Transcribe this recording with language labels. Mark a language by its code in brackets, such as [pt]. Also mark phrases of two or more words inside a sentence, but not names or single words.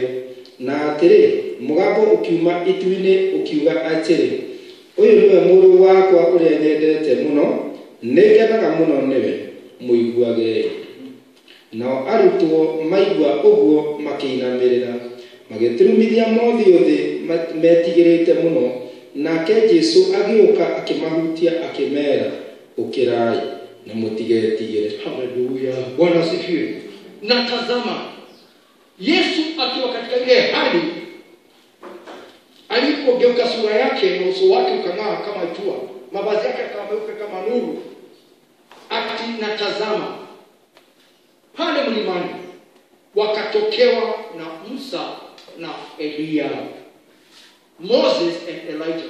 [ki] Na atiri mugambo ukiuma ituine ukiuga atiri, uyu niwe muru wakwa uria nyendete muno, nikenaga muno niwe, muiguage. Nao arutwo maigua uguo makiinamirira, magiturumithia mothio thi metigirite muno. Nake Jesu agioka akimahutia akimera, ukirai na mutigetigire. [sw] Haleluya. Bwana asifiwe. Na tazama, Yesu akiwa katika ile hali, alipogeuka sura yake na uso wake ukang'aa kama jua, mavazi yake yakawa meupe kama nuru. Na tazama, pale mlimani wakatokewa na Musa na Elia, [en] Moses and Elijah.